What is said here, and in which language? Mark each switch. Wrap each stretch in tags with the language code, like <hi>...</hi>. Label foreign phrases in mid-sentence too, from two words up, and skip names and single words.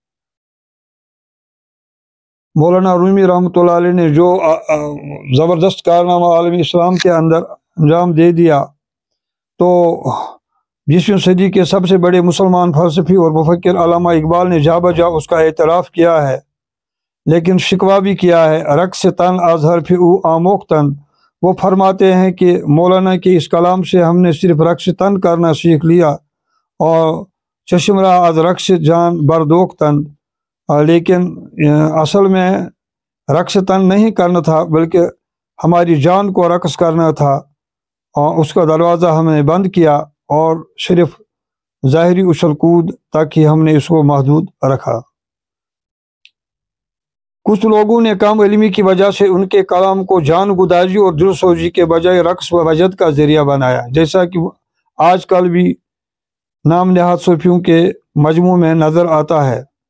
<ur>مولانا رومی رحمۃ اللہ علیہ نے جو زبردست کارنامہ عالمی اسلام کے اندر انجام دے دیا، تو 20ویں صدی کے سب سے بڑے مسلمان فلسفی اور مفکر علامہ اقبال نے جا بجا اس کا اعتراف کیا ہے، لیکن شکوہ بھی کیا ہے۔</ur> <fa>رقص تن از حرف او آموختن،</fa> <ur>وہ فرماتے ہیں کہ مولانا کے اس کلام سے ہم نے صرف رقص تن کرنا سیکھ لیا، اور</ur> <fa>چشم را از رقص جان بردوختن،</fa> <ur>لیکن اصل میں رقص تن نہیں کرنا تھا بلکہ ہماری جان کو رقص کرنا تھا، اور اس کا دروازہ ہم نے بند کیا اور صرف ظاہری اچھل کود تک ہی ہم نے اس کو محدود رکھا۔ کچھ لوگوں نے کم علمی کی وجہ سے ان کے کلام کو جان گدازی اور دل سوزی کے بجائے رقص و وجد کا ذریعہ بنایا، جیسا کہ آج کل بھی نام نہاد صوفیوں کے مجموع میں نظر آتا ہے۔</ur>